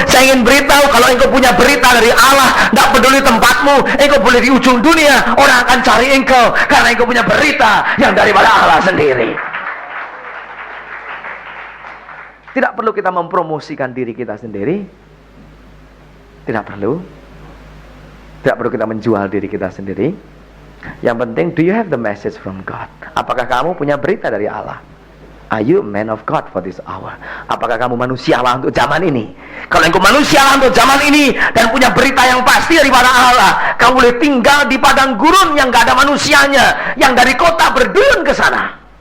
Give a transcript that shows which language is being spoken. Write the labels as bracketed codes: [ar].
[id] Saya ingin beritahu, kalau engkau punya berita dari Allah, tidak peduli tempatmu, engkau boleh di ujung dunia, orang akan cari engkau karena engkau punya berita yang daripada Allah sendiri. Tidak perlu kita mempromosikan diri kita sendiri. Tidak perlu kita menjual diri kita sendiri. Yang penting, [en] do you have the message from God? [id] Apakah kamu punya berita dari Allah? [en] Are you a man of God for this hour? [id] Apakah kamu manusia Allah untuk zaman ini? Kalau engkau manusia Allah untuk zaman ini dan punya berita yang pasti daripada Allah, kamu boleh tinggal di padang gurun yang gak ada manusianya, yang dari kota berduyun ke sana.